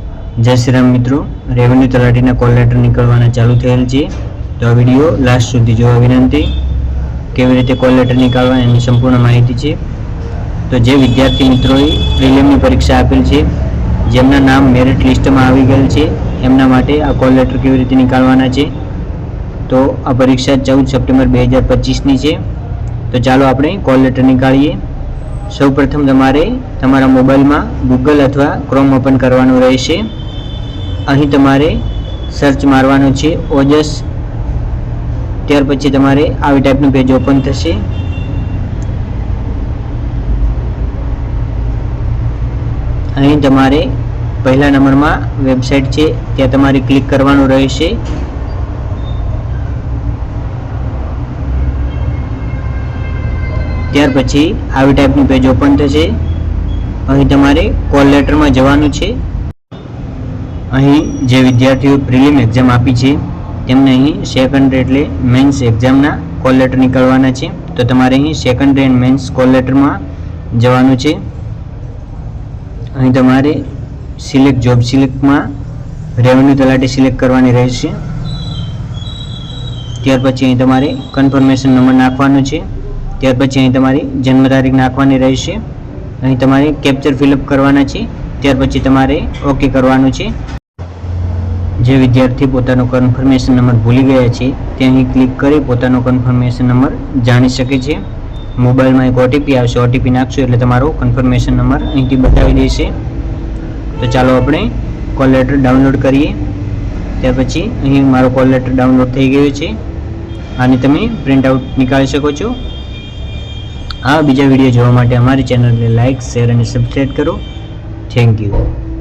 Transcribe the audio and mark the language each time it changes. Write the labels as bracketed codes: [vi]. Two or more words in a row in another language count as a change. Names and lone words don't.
[hi] जय श्री राम मित्रों, [gu] રેવન્યૂ તલાટીના [en] call letter [gu] નિકળવાના ચાલુ થયેલ છે। તો આ વિડિયો લાસ્ટ સુધી જોવા વિનંતી। કેવી રીતે [en] call letter [gu] નિકાળવા એની સંપૂર્ણ માહિતી છે। તો જે વિદ્યાર્થી મિત્રોએ પ્રિલિમની પરીક્ષા આપેલ છે, જેમના નામ [en] merit listમાં [gu] આવી ગયેલ છે, એમના માટે આ [en] call letter [gu] કેવી રીતે નિકાળવાના છે। તો આ પરીક્ષા 14 સપ્ટેમ્બર 2025 ની છે। તો ચાલો આપણે [en] call letter [gu] નિકાળીએ। સૌપ્રથમ તમારે તમારા મોબાઇલ મેં ગૂગલ અથવા ક્રોમ ઓપન કરવાનું રહેશે। અહીં તમારે સર્ચ મારવાનું છે ઓજસ। ત્યાર પછી તમારે આવી ટાઇપનું પેજ ઓપન થશે। અહીં તમારે પહલા નંબર મેં વેબસાઇટ છે ત્યાં તમારે ક્લિક કરવાનું રહેશે। ત્યાર પછી આવી ટાઇપનું પેજ ઓપન થશે। અહીં તમારે [en] call letter [gu] મેં જવાનું છે। અહીં જે વિદ્યાર્થીઓ [en] prelim exam [gu] આપી છે તેમને અહીં સેકંડરી એટલે [en] mains examના call letter [gu] નિકાળવાના છે। તો તમારે અહીં [en] secondary and mains call letter [gu] મેં જવાનું છે। અહીં તમારે [en] select job select [gu] મેં રેવન્યૂ તલાટી સિલેક્ટ કરવાની રહેશે। ત્યાર પછી અહીં તમારે [en] confirmation number [gu] નાખવાનો છે। ત્યાર પછી અહીં તમારી જન્મ તારીખ નાખવાની રહેશે। અહીં તમારે [en] captcha fillup [gu] કરવાના છે। ત્યાર પછી તમારે ઓકે કરવાનું છે। જે વિદ્યાર્થી પોતાનો [en] confirmation number [gu] ભૂલી ગયા છે તે અહીં ક્લિક કરી પોતાનો [en] confirmation number [gu] જાણી શકે છે। મોબાઇલ મેં એક ઓટીપી આવશે, ઓટીપી નાખશો એટલે તમારો [en] confirmation number [gu] અહીંથી બતાવી દેશે। તો ચાલો આપણે [en] call letter download [gu] કરીએ। ત્યાર પછી અહીં મારો [en] call letter download [gu] થઈ ગયો છે। આને તમે [en] print out [gu] નિકાળી શકો છો। આ બીજા વિડિયો જોવા માટે અમારી ચેનલ ને [en] like, share [gu] ઔર સબ્સ્ક્રાઇબ કરો। [en] Thank you.